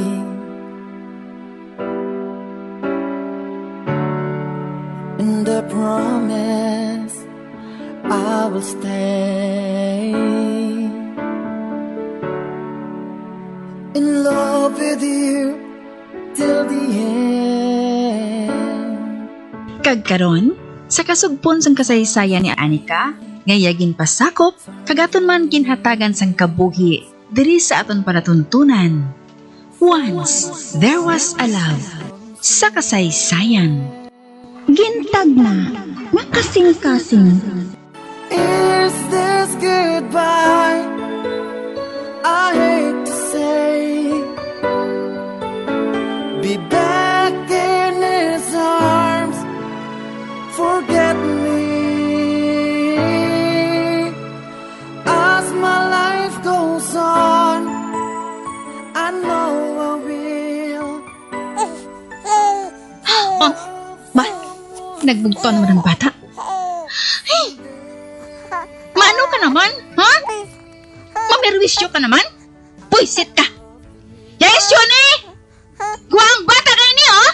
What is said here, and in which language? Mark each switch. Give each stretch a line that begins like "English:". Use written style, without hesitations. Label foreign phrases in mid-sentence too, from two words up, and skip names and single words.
English: And I promise I will stay in love with you till the end.
Hiligaynon: Kagkaron, sa kasugpon sang kasaysayan ni Anika, ngayagin pasakop, kagaton man ginhatagan sang kabuhi, diri sa aton palatuntunan.
English: Once, there was a love.
Hiligaynon: Sa kasaysayan. Gintagna, nga kasing-kasing.
English: Is this goodbye? I hate to say, be back in his arms, forget me. As my life goes on, I know I will.
Hiligaynon: Ba, nagbugto naman ang bata. Hey! Maano ka naman, ha? Mamerwisyo ka naman? Puisit ka!
English: Yes, Yuni!
Hiligaynon: Guwang bata kayo niyo, ha?